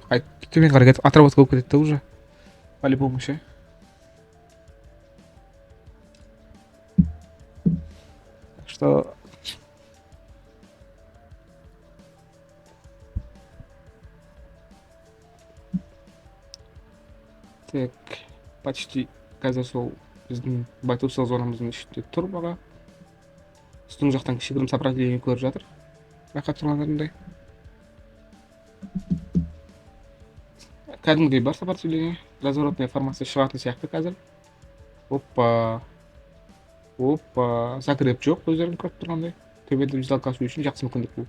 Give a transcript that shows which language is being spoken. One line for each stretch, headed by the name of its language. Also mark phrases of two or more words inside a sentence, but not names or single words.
Kazakh: Төмен қарай кетіп, отработка болып кетеді уже.
Russian: По-любому ше. Что... Так, почти
Kazakh: қазір сол біздің
English: buy to sell
Kazakh: зонамыздың ішінде тұр баға. Үстің жақтан кішігірім сопротивление көріп жатыр. Байқап тұрғандарындай. Кәдімгідей бар сопротивление.
Russian: Разворотная формация
Kazakh: шығатын сияқты қазір. Опа. Закреп жоқ, өздерін көріп тұрғандай. Төбеде біз алқашу үшін жақсы мүмкіндік бұл.